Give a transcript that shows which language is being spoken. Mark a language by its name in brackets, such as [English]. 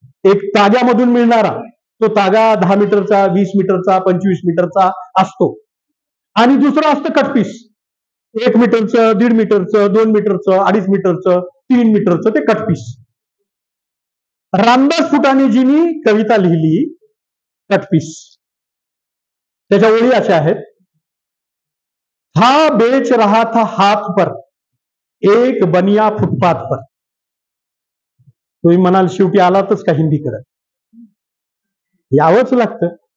[Marathi] एक ताग्यामधून मिळणारा, तो तागा 10 मीटरचा, 20 मीटरचा, 25 मीटरचा असतो. आणि दुसरं असतं कटपीस. 1 मीटरचं, 1.5 मीटरचं, 2 मीटरचं, 2.5 मीटरचं, 3 मीटरचं ते कटपीस. रामदास फुटाणेजींनी कविता लिहिली कटपीस. त्याच्या ओळी अशा आहेत. [Hindi] था बेच रहा था हाथ पर, एक बनिया फुटपाथ पर. [Marathi] तुम्ही म्हणाल शेवटी आलातच का हिंदी करत, यावंच लागतं.